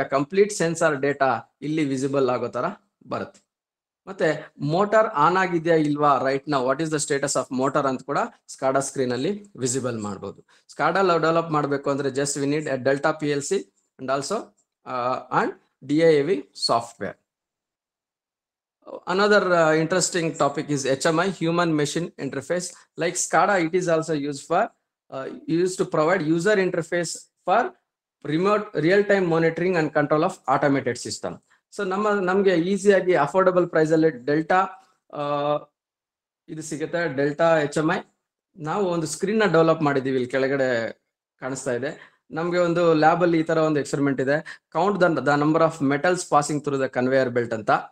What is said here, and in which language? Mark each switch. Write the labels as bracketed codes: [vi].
[kn] ಆ complete sensor data ಇಲ್ಲಿ visible ಆಗೋ ತರ ಬರುತ್ತೆ. ಮತ್ತೆ ಮೋಟಾರ್ ಆನ್ ಆಗಿದೆಯಾ ಇಲ್ವಾ [en] right now, what is the status of motor [kn] ಅಂತ ಕೂಡ ಸ್ಕಾಡಾ ಸ್ಕ್ರೀನ್ ಅಲ್ಲಿ ವಿಸಿಬಲ್ ಮಾಡಬಹುದು. ಸ್ಕಾಡಾ ಡೆವಲಪ್ ಮಾಡಬೇಕು ಅಂದ್ರೆ [en] Just we need delta PLC and also and DIAV software. Another interesting topic is HMI, human machine interface. Like SCADA, it is also used to provide user interface for remote real-time monitoring and control of automated system. [kn] So ನಮಗೆ ಈಸಿಯಾಗಿ affordable price ಅಲ್ಲಿ delta ಇದು ಸಿಗುತ್ತೆ, delta HMI. ನಾವು ಒಂದು screen ನ develop ಮಾಡಿದೀವಿ, ಇಲ್ಲಿ ಕೆಳಗಡೆ ಕಾಣಿಸ್ತಾ ಇದೆ. ನಮ್ಗೆ ಒಂದು ಲ್ಯಾಬ್ ಅಲ್ಲಿ ಈ ತರ ಒಂದು ಎಕ್ಸ್ಪೆರಿಮೆಂಟ್ ಇದೆ, [en] count the number of metals passing through the conveyor belt [kn] ಅಂತ.